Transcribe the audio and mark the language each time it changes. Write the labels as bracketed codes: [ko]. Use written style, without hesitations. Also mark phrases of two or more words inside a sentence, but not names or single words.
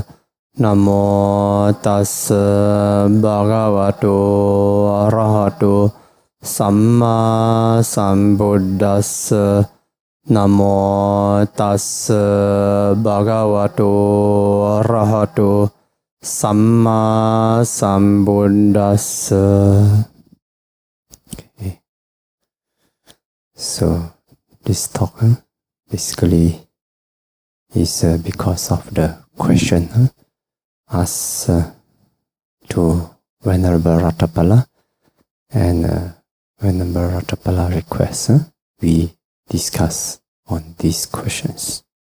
[pi] Namo tassa bhagavato arahato samma sambuddhassa. Namo tassa bhagavato arahato samma sambuddhassa. [en] Okay. So this talk basically is because of the question asked to Venerable Ratapala, and Venerable Ratapala requests we discuss on these questions.